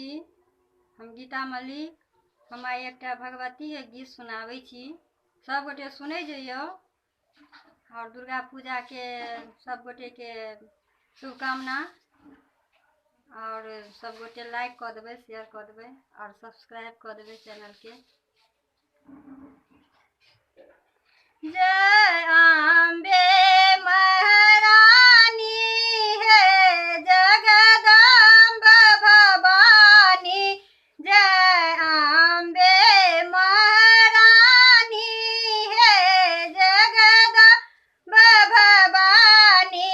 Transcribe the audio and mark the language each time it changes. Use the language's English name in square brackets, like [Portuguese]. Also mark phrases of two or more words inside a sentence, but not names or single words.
[Maithili] हम गीता मल्लिक हम आइ एकटा भगवती के गीत सुनाबै छी। सब गोटे सुनै जइयो और दुर्गा पूजा के सब गोटे के शुभकामना। और सब गोटे लाइक कर देबै, शेयर कर देबै और सब्सक्राइब कर देबै चैनल के। जय अम्बे महारानी है जगदम भवानी। जय अम्बे महारानी है जगदम भवानी।